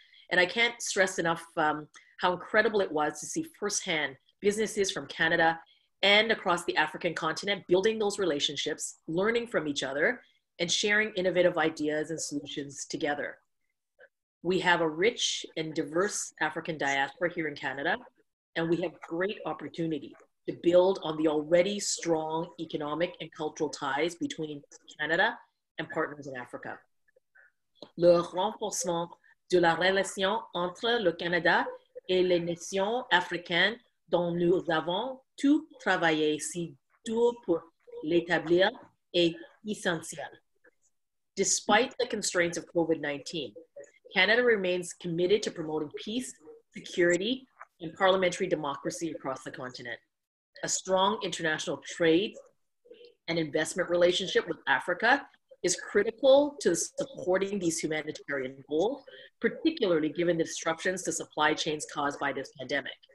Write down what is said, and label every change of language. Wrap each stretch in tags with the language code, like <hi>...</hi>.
<en>And I can't stress enough how incredible it was to see firsthand businesses from Canada and across the African continent building those relationships, learning from each other, and sharing innovative ideas and solutions together. We have a rich and diverse African diaspora here in Canada, and we have great opportunity to build on the already strong economic and cultural ties between Canada and partners in Africa.</en> <fr>Le renforcement de la relation entre le Canada et les nations africaines dont nous avons tous travaillé si dur pour l'établir est essentiel.</fr> <en>Despite the constraints of COVID-19, Canada remains committed to promoting peace, security, and parliamentary democracy across the continent. A strong international trade and investment relationship with Africa is critical to supporting these humanitarian goals, particularly given the disruptions to supply chains caused by this pandemic.</en>